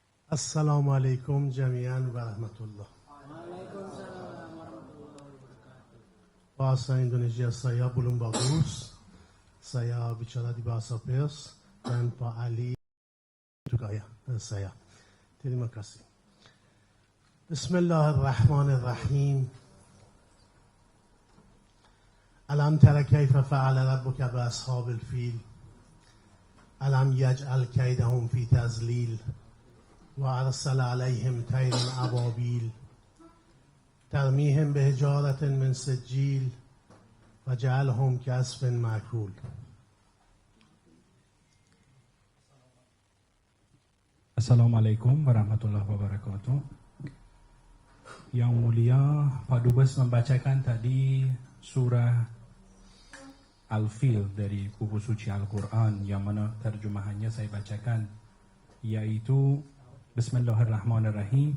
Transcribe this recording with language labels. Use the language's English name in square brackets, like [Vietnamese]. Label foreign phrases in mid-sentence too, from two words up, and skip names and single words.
[Arabic] السلام علیکم جمیعا و رحمت الله. [Indonesian] Bahasa Indonesia saya belum bagus. Saya bicara di bahasa Pers dan Pak Ali juga ya saya. Terima kasih. [Arabic] Bismillahirrahmanirrahim. ألم تر كيف فعل ربك بأصحاب الفيل. ألم يجعل كيدهم في تضليل. وأرسل عليهم طيرا أبابيل ترميهم بحجارة من سجيل وجعلهم كعصف مأكول. السلام عليكم ورحمة الله وبركاته. [Indonesian] Yang mulia Pak Dubes membacakan tadi surah Al-Fil dari buku suci Al-Quran, yang mana terjemahannya saya bacakan, yaitu Bismillahirrahmanirrahim.